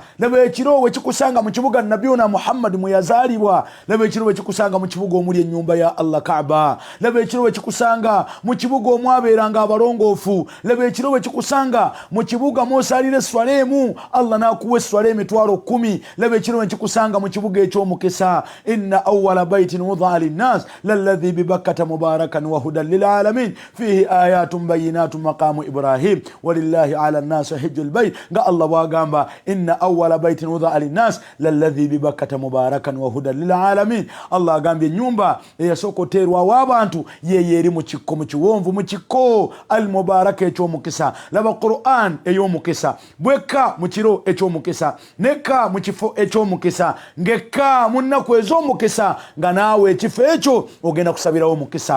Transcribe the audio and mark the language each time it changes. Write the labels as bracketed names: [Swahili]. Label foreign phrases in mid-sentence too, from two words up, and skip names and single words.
[Ganda] Laba ekiro we kikusanga mu kibuga Nabiyuna Muhammad mwe yazaalibwa. Laba ekiro we kikusanga mu kibuga omuli ennyumba ya Allah Kaaba. Laba ekiro we kikusanga mu kibuga omwabeeranga abalongoofu. Laba ekiro we kikusanga mu kibuga mw'osaalira eswaleemu, Allah n'akuwa eswaleemu 10,000. Laba ekiro we kikusanga mu kibuga eky'omukisa. [Arabic] إن أول بيت وضع للناس للذي ببكة مباركا وهدى للعالمين فيه آيات بينات مقام إبراهيم ولله على الناس حج البيت. [Ganda] Allah bwagamba [Arabic] إن أول بيت وضع للناس للذي ببكة مباركا وهدى للعالمين. [Ganda] Allah agambye nyumba eyasokoterwa w'abantu yeye eri mu kikko, mu kiwonvu, mu kikko [Arabic] المباركة [Ganda] eky'omukisa. Laba Qur'an ey'omukisa bweka mu kiro eky'omukisa, neka mu kifo eky'omukisa, ngeka mu nnaku ez'omukisa, nga naawe ekifo ekyo ogenda kusabirawo omukisa.